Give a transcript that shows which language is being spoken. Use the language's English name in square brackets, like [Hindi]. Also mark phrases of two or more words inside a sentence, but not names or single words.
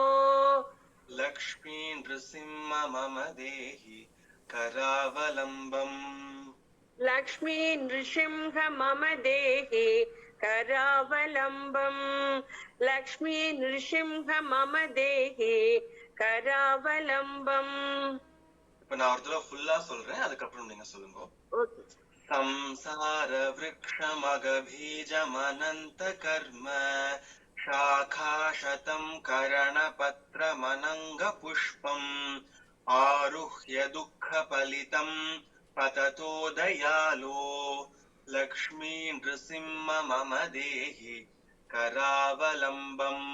[Sanskrit] लक्ष्मी नृसिंह मम देहि करावलम्बम् लक्ष्मी नृसिंह मम देहि करावलम्बम् लक्ष्मी नृसिंह मम देहि करावलम्बम् [Tamil] இப்ப நான் ஒரு தடவை ஃபுல்லா சொல்றேன், அதுக்கப்புறம் நீங்க சொல்லுங்க. ओके [Sanskrit] संसार वृक्षमगबीजमनन्त कर्म शाखाशतं करणपत्रमनङ्गपुष्पम् आरुह्य दुःखफलितं पततो दयालो लक्ष्मी नृसिंह मम देहि करावलम्बम्